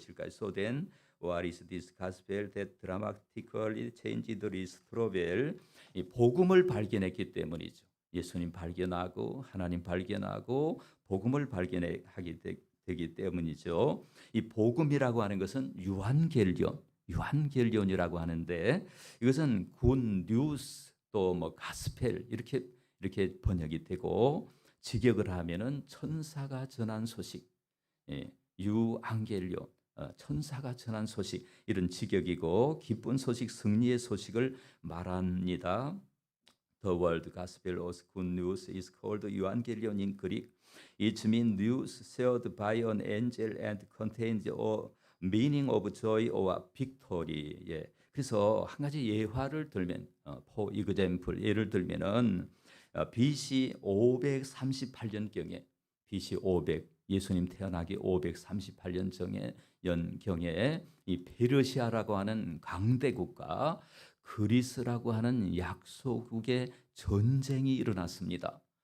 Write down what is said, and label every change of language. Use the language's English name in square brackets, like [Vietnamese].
[English] So then, what is this gospel that dramatically changed Lee Strobel? [Korean] 이 복음을 발견했기 때문이죠. 예수님 발견하고 하나님 발견하고 복음을 발견하게 되기 때문이죠. 이 복음이라고 하는 것은 유한겔리온이라고 하는데, 이것은 굿 뉴스 또 가스펠 이렇게 번역이 되고, 직역을 하면은 천사가 전한 소식, 유앙겔리온, 천사가 전한 소식, 이런 직역이고, 기쁜 소식, 승리의 소식을 말합니다. [English] The word gospel or good news is called euangelion in Greek. It means news shared by an angel and contains a meaning of joy or victory. [Korean] 그래서 한 가지 예화를 들면, [English] for example, [Korean] 예를 들면은 BC 538년경에, 예수님 태어나기 538년 연경에 이 페르시아라고 하는 강대국과 그리스라고 하는 약소국의 전쟁이 일어났습니다.